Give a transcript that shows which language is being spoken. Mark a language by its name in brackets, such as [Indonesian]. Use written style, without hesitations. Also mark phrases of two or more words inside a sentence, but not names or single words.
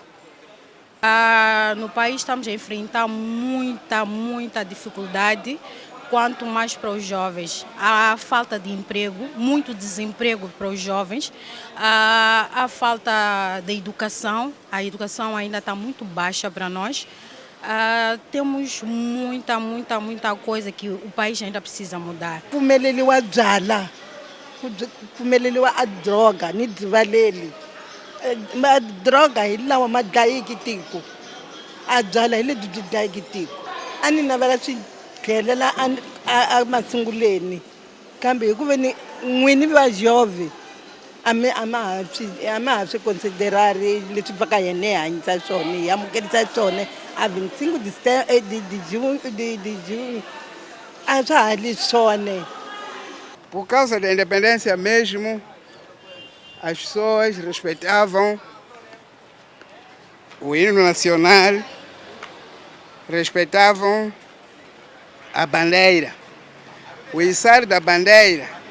[Portuguese] No país estamos a enfrentar muita dificuldade, quanto mais para os jovens. A falta de emprego, muito desemprego para os jovens, a falta de educação, a educação ainda está muito baixa para nós. Temos muita coisa que o país ainda precisa mudar. [Tsonga] Pfumeleliwa byala, pfumeleliwa a droga, ni dzivaleli. A droga hi lawa ma dlayiki tiko, a byala hi lebyi byi dlayiki tiko. A ni navela swi tlhelela a masunguleni, kambe hikuva ni n'wini va jove a ma ha swi considerari leswi va ka hina hi hanyisa swona, hi amukelisa swona a [Portuguese] 25 de junho [Tsonga] a swa ha li swona. [Portuguese] Por causa da independência mesmo, as pessoas respeitavam o hino nacional, respeitavam a bandeira, o içar da bandeira.